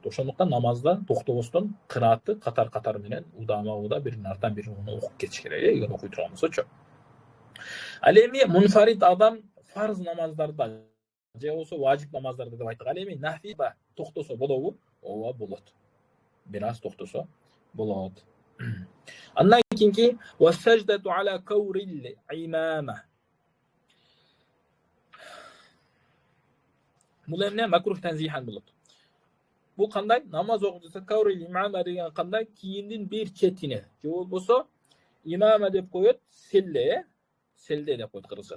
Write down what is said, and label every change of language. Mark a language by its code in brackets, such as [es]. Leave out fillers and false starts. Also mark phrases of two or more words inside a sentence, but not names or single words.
[ky] Ошондуктан намазда токтобостон кыраатты катар менен удама биринин артынан бирин окуп кетиш керек, эгер окуй турган болсочу. Ал эми мунфарид адам фарз намаздарда же болбосо важип намаздарда деп айттык. Ал эми нафилда токтосо болобу? Ооба, болот. Бир аз токтосо болот. Андан кийинки [ar] والسجدة على كور العمامة. [ky] Бул эмне макрух танзихан болот. Бул кандай? Намаз окуп жатса [ar] كور العمامة [ky] деген кандай? Кийиндин бир четине же болбосо имама деп коет, селде деп коет кыргызча.